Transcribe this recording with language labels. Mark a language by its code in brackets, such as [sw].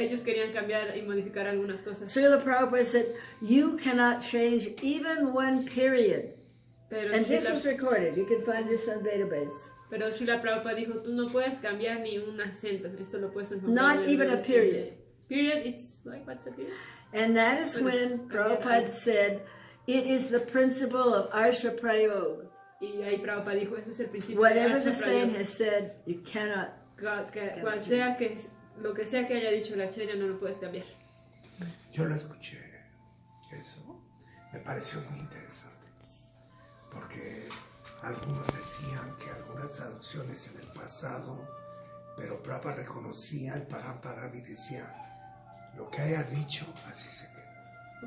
[es] Ellos querían cambiar y modificar algunas cosas. [en] Srila Prabhupada said, "You cannot change even one period." [es] Pero [en] And this is recorded. You can find this on database. [es] Pero Srila Prabhupada dijo, tú no puedes cambiar ni un acento. Esto lo puedes encontrar. [en] Not even a period. Period, it's like, what's a period? And that is when Prabhupada said, it is the principle of Arsha Prayoga. [es] Y ahí Prabhupada dijo, ese es el principio de [en] Whatever [sa] Arsha [en] the saint [sa] Prayoga. [en] has said, you cannot. [es] Cual sea que, lo que sea que haya dicho la Acharya no lo puedes cambiar. Yo lo escuché, eso me pareció muy interesante, porque algunos decían que algunas traducciones en el pasado, pero Prabhupada reconocía el param y decía, lo que haya dicho, así se queda.